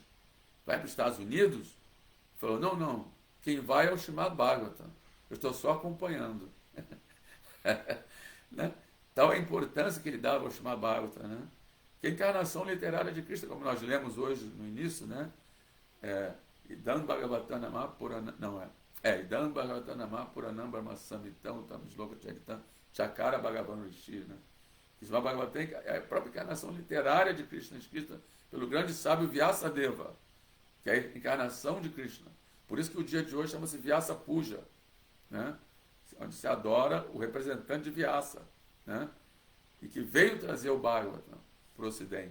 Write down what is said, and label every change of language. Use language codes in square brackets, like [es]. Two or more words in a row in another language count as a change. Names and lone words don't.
[pt] Vai para os Estados Unidos? Ele falou, não, quem vai é o Srimad Bhagavatam, eu estou só acompanhando. Né? Tal a importância que ele dava ao Srimad Bhagavatam, né? Que a encarnação literária de Cristo, como nós lemos hoje no início, né? [sa] इदं भागवतनाम पुराणं, इदं भागवतनाम पुराणं ब्रह्मसमितं तं श्लोक चरितं चकार भगवान् ऋषि, [pt] né? Srimad Bhagavatam é a própria encarnação literária de Krishna, escrita pelo grande sábio Vyasadeva, que é a encarnação de Krishna. Por isso que o dia de hoje chama-se Vyasa Puja, né? Onde se adora o representante de Vyasa, né? E que veio trazer o Bhagavatam para o Ocidente.